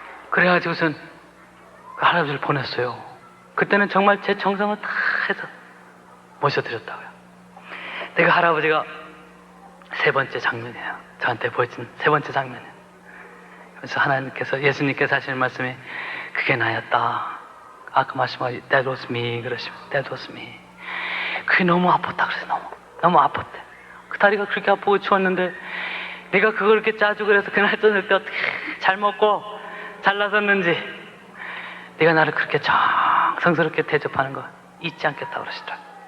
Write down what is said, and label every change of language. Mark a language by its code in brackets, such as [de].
[ko] 그래가지고선 그 할아버지를 보냈어요. 그때는 정말 제 정성을 다 해서 모셔드렸다고요. 내가 할아버지가 세 번째 장면이에요. 저한테 보여준 세 번째 장면이에요. 그래서 하나님께서, 예수님께서 하시는 말씀이 그게 나였다. 아까 말씀하신 [en] That was me [ko] 그러시면 [en] That was me. [ko] 그게 너무 아팠다 그래서 너무 아팠대. 그 다리가 그렇게 아프고 추웠는데 네가 그걸 이렇게 짜주고 그래서 그날 저녁 때 어떻게 잘 먹고 잘 나섰는지 네가 나를 그렇게 정성스럽게 대접하는 거 잊지 않겠다 그러시더라.